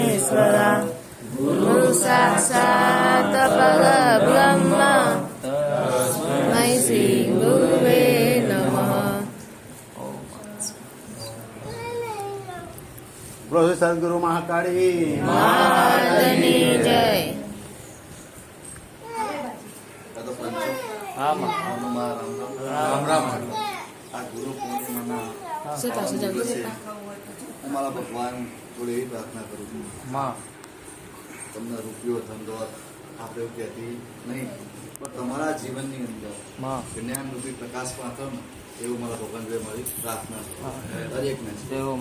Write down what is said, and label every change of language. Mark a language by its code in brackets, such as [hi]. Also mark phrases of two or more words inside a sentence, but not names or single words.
[sa] विश्वेश्वरा गुरु साक्षात् परब्रह्म तस्मै श्री गुरुवे नमः। [hi] बोलो सद्गुरु महाकाળી [gu] મહારાજની જય। રામ રામ. આ ગુરુ પૂર્ણિમાના દિવસે હું મારા ભગવાન જોડે એવી પ્રાર્થના કરું છું, તમને રૂપિયો ધંધોત આપણે એવું કહેતી નહીં, પણ તમારા જીવનની અંદર જ્ઞાન રૂપી પ્રકાશ પાથો ને એવું મારા ભગવાન જોડે મારી પ્રાર્થના છે દરેકને છે.